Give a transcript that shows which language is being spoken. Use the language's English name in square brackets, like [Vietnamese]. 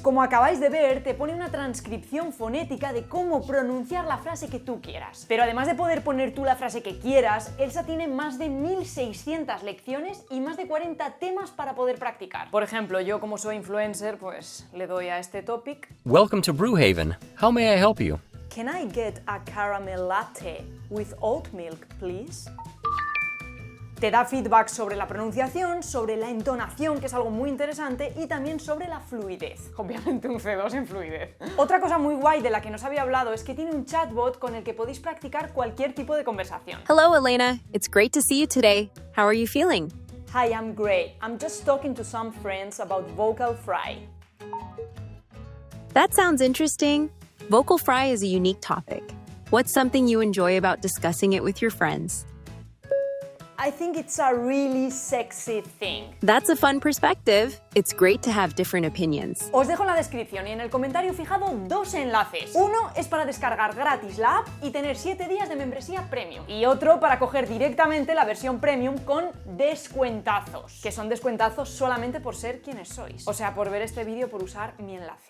[Spanish] Como acabáis de ver, te pone una transcripción fonética de cómo pronunciar la frase que tú quieras. Pero además de poder poner tú la frase que quieras, Elsa tiene más de 1600 lecciones y más de 40 temas para poder practicar. Por ejemplo, yo como soy influencer, pues le doy a este topic. [English] Welcome to Brewhaven. How may I help you? Can I get a caramel latte with oat milk, please? [Spanish] Te da feedback sobre la pronunciación, sobre la entonación, que es algo muy interesante, y también sobre la fluidez. Obviamente un C2 en fluidez. Otra cosa muy guay de la que no os había hablado es que tiene un chatbot con el que podéis practicar cualquier tipo de conversación. [English] Hello, Elena. It's great to see you today. How are you feeling? Hi, I'm great. I'm just talking to some friends about vocal fry. That sounds interesting. Vocal fry is a unique topic. What's something you enjoy about discussing it with your friends? I think it's a really sexy thing. That's a fun perspective. It's great to have different opinions. [Spanish] Os dejo en la descripción y en el comentario fijado dos enlaces. Uno es para descargar gratis la app y tener 7 días de membresía premium. Y otro para coger directamente la versión premium con descuentazos. Que son descuentazos solamente por ser quienes sois. O sea, por ver este vídeo, por usar mi enlace.